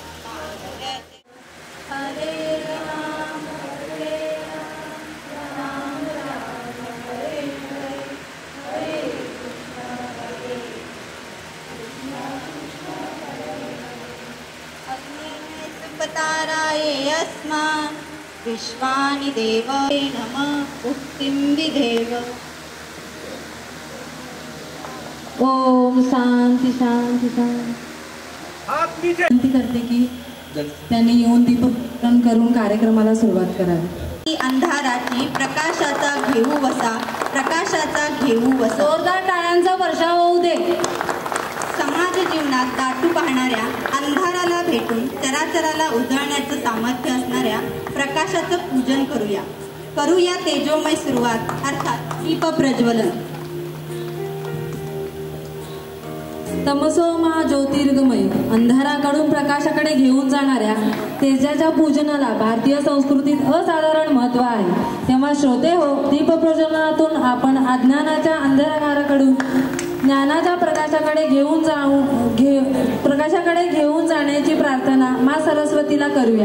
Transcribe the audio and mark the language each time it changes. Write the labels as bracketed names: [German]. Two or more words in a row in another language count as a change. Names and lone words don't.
[Sanskrit] हरे राम राम राम हरे हरे हरे कृष्ण कृष्ण हरे हरे सुपताराय अस्मान् विश्वानि देवाय नमः मुक्तिं विधेव। ओम शांती शांती शांती [Marathi] करते की त्यांनी येऊन दीपदान करून कार्यक्रमाला सुरुवात करावी। अंधाराची प्रकाशाचा घेऊ वसा, प्रकाशाचा घेऊ वसा। जोरदार टाळ्यांचा वर्षाव होऊ दे। समाज जीवनात दाटू पाहणाऱ्या अंधाराला भेटून चराचराला उजळण्याचं सामर्थ्य असणाऱ्या प्रकाशाचं पूजन करूया तेजोमय सुरुवात अर्थात दीप प्रज्वलन। [Sanskrit] तमसो मा ज्योतिर्गमय, [Marathi] अंधाराकडून प्रकाशाकडे घेऊन जाणाऱ्या तेजाच्या पूजनाला भारतीय संस्कृतीत असाधारण महत्त्व आहे. तेव्हा श्रोते हो, दीपप्रज्वलनातून आपण अज्ञानाच्या अंधाराकडून ज्ञानाच्या प्रकाशाकडे घेऊन जाण्याची प्रार्थना मा सरस्वतीला करूया.